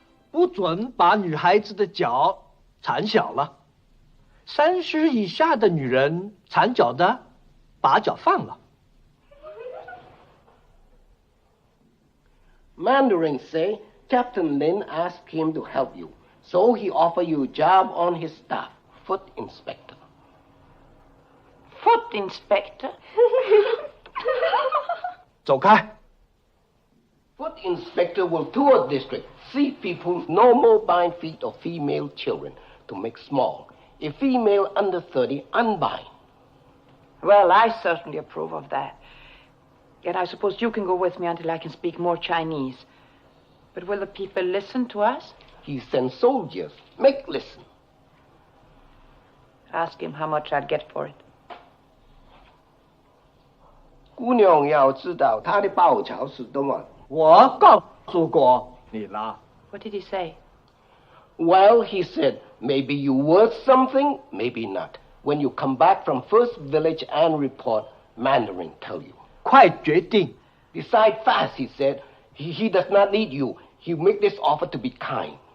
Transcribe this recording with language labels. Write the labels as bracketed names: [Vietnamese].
[Chinese] 不准把女孩子的脚缠小了。 30以下的女人缠脚的，把脚放了。 [English] Mandarin say Captain Lin asked him to help you, so he offered you a job on his staff, foot inspector. Foot inspector? [Chinese] 走开。 [English] Foot inspector will tour district, see people's no mobile feet of female children to make small. If female under 30, unbind. Well, I certainly approve of that. Yet I suppose you can go with me until I can speak more Chinese. But will the people listen to us? He sends soldiers. Make listen. Ask him how much I'd get for it. [Chinese] 姑娘要知道她的报酬是多么。我告诉过你了。 [English] What did he say? Well, he said, maybe you worth something, maybe not. When you come back from first village and report, Mandarin tell you. [Chinese] 快决定. [English] Decide fast, he said. He does not need you. He make this offer to be kind.